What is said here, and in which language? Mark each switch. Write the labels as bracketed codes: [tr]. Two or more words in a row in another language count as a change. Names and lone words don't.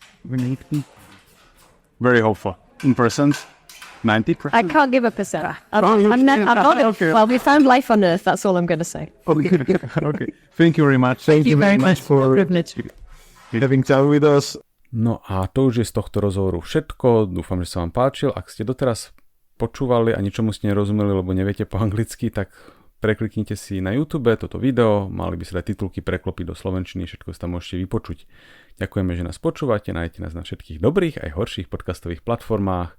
[en] Very hopeful. In percent? 90%? I can't give a percent. I'm not. Okay. Well, we found life on Earth. That's all I'm going to say. Okay. Thank you very much. Thank you very much for having time with us. [sk] No a to už je z tohto rozhovoru všetko. Dúfam, že sa vám páčil. Ak ste doteraz počúvali a ničomu ste nerozumeli, lebo neviete po anglicky, tak prekliknite si na YouTube toto video. Mali by sa dať titulky preklopiť do slovenčiny. Všetko si tam môžete vypočuť. Ďakujeme, že nás počúvate, nájdete nás na všetkých dobrých aj horších podcastových platformách.